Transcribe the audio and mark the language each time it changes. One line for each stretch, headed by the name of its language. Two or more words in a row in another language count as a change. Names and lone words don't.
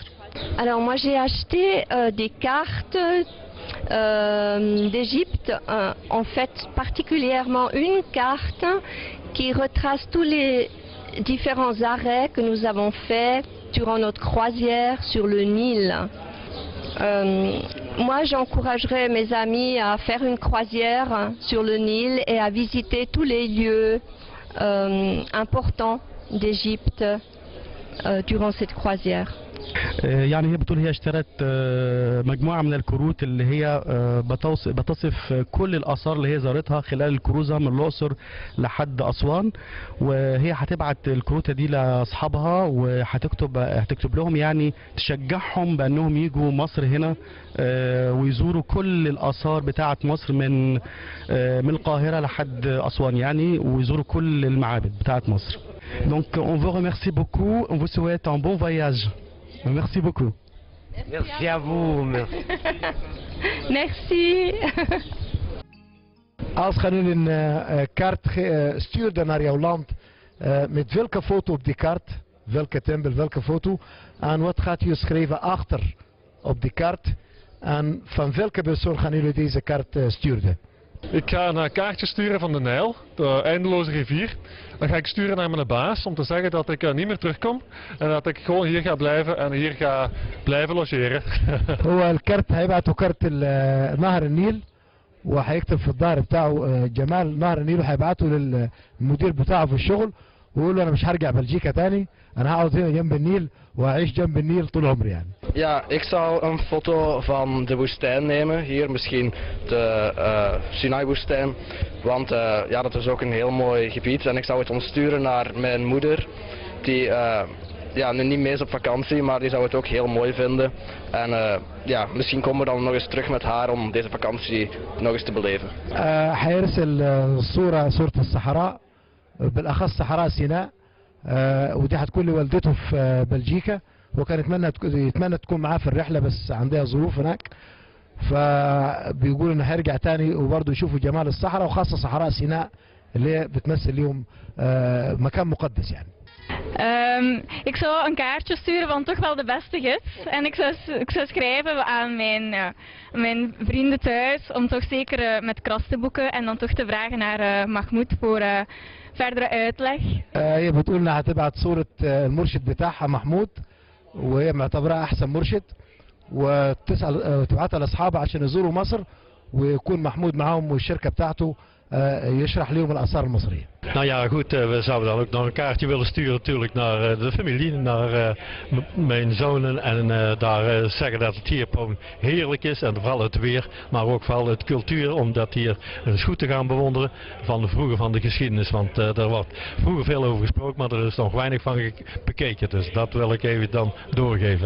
French: Alors moi j'ai acheté des cartes d'Égypte, en fait particulièrement une carte qui retrace tous les différents arrêts que nous avons faits durant notre croisière sur le Nil. Moi j'encouragerais mes amis à faire une croisière sur le Nil et à visiter tous les lieux importants d'Égypte durant cette croisière.
Arabic: يعني هي بتقول هي اشترت مجموعة من الكروت اللي هي بتصف كل الآثار اللي هي زارتها خلال الكروزة من الأقصر لحد أسوان، وهي هتبعت الكروتة دي لأصحابها هتكتب لهم يعني تشجعهم بأنهم يجوا مصر هنا ويزوروا كل الآثار بتاعة مصر من القاهرة لحد أسوان يعني، ويزوروا كل المعابد بتاعة مصر.
French: Donc on vous remercie beaucoup, on vous souhaite un bon voyage. Merci beaucoup. Merci à vous. Merci. Merci.
Dutch: Als je nu een kaart stuurde naar jouw land, met welke foto op die kaart, welke tempel, welke foto, en wat gaat u schrijven achter op die kaart, en van welke persoon gaan jullie deze kaart sturen? Ik ga een kaartje sturen van de Nijl, de eindeloze rivier. Dan ga ik sturen naar mijn baas om te zeggen dat ik niet meer terugkom en dat ik gewoon hier ga blijven en hier ga blijven logeren.
Arabic: هو الكارت هيبعتوا كارت نهر النيل وهيكتب في الظهر بتاعه جمال نهر النيل، وهيبعته للمدير بتاعه في الشغل ويقول له انا مش هرجع بلجيكا تاني، انا هقعد هنا جنب النيل وهعيش جنب النيل طول عمري يعني.
Dutch: Ja, ik zou een foto van de woestijn nemen, hier misschien de Sinai-woestijn, want ja, dat is ook een heel mooi gebied en ik zou het ontsturen naar mijn moeder, die ja, nu niet mee is op vakantie, maar die zou het ook heel mooi vinden. En ja, misschien komen we dan nog eens terug met haar om deze vakantie nog eens te beleven.
Arabic: هيرسل صورة الصحراء بالأخص صحراء سيناء، ودي هتكون لوالدته في بلجيكا، وكان يتمنى تكون معاه في الرحلة بس عندها ظروف هناك، فبيقول انه هيرجع تاني وبرضه يشوفوا جمال الصحراء وخاصة صحراء سيناء اللي هي بتمثل لهم مكان مقدس يعني.
Dutch: Ik zou een kaartje sturen van toch wel de beste gids. En ik zou schrijven aan mijn vrienden thuis om toch zeker met kras te boeken en dan toch te vragen naar Mahmoud voor verdere uitleg.
Arabic: هي بتقول انها هتبعت صورة المرشد بتاعها محمود وهي معتبرها احسن مرشد، وتبعتها لاصحابها عشان يزوروا مصر ويكون محمود معاهم والشركة بتاعته يشرح لهم الآثار المصرية.
Dutch: Nou ja, goed, we zouden dan ook nog een kaartje willen sturen natuurlijk naar de familie, naar mijn zonen en daar zeggen dat het hier gewoon heerlijk is en vooral het weer, maar ook vooral het cultuur, om dat hier eens goed te gaan bewonderen van de geschiedenis, want er wordt vroeger veel over gesproken, maar er is nog weinig van bekeken, dus dat wil ik even dan doorgeven.